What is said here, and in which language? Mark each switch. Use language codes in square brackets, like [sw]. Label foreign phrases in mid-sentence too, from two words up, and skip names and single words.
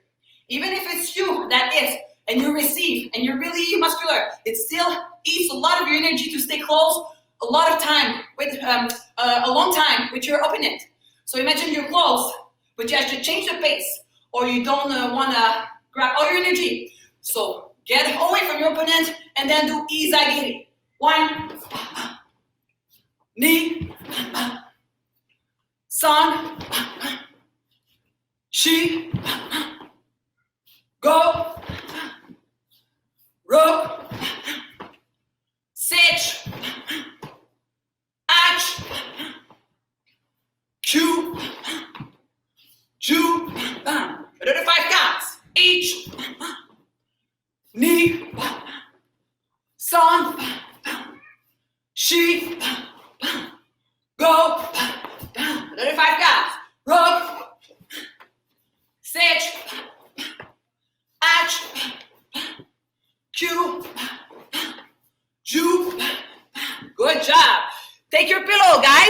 [en] Even if it's you that is, and you receive, and you're really muscular, it still eats a lot of your energy to stay close a lot of time with a long time with your opponent. So imagine you're close, but you have to change the pace, or you don't want to grab all your energy. So get away from your opponent and then do izagiri. [ja] 一、二、三、四、五、六、七、八、九、十, [en] another 5 counts. [ja] 一、二、三、四, [en] go, another 5 counts. [ja] 六、七、八、九、十. [en] Good job. Take your pillow, guys.